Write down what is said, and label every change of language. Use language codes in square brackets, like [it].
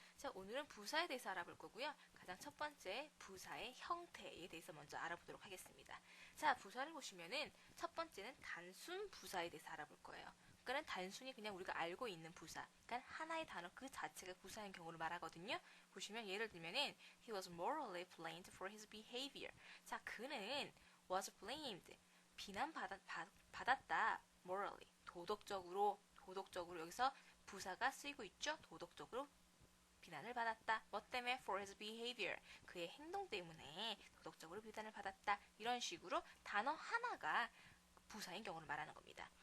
[ko] 자, 오늘은 부사에 대해서 알아볼 거고요. 가장 첫 번째 부사의 형태에 대해서 먼저 알아보도록 하겠습니다. 자, 부사를 보시면은 첫 번째는 단순 부사에 대해서 알아볼 거예요. 그러니까 단순히 그냥 우리가 알고 있는 부사, 그러니까 하나의 단어 그 자체가 부사인 경우를 말하거든요. 보시면 예를 들면은 [en] he was morally blamed for his behavior. [ko] 자, 그는 was blamed 비난받았다. morally. 도덕적으로 여기서 부사가 쓰이고 있죠. 도덕적으로 비난을 받았다. 뭐 때문에? [en] for his behavior. [ko] 그의 행동 때문에 도덕적으로 비난을 받았다. 이런 식으로 단어 하나가 부사인 경우를 말하는 겁니다.